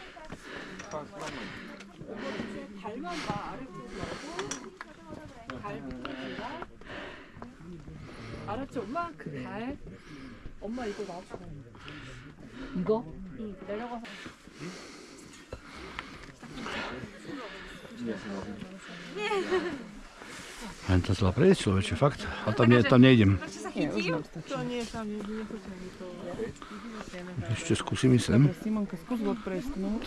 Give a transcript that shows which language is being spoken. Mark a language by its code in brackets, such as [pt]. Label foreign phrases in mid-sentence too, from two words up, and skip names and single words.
[ko] 발만 봐, 아래쪽으로. 발 밑에가. 알았지, 엄마? 그 발. 엄마 이거 놔줘. 이거? 응, 내려가서. [sk] Len to zlá prejsť, človeče, fakt. A tam nejdem. To nie, tam nepočujeme to. Ešte skúsim sem. Simonka, skús ho presknúť.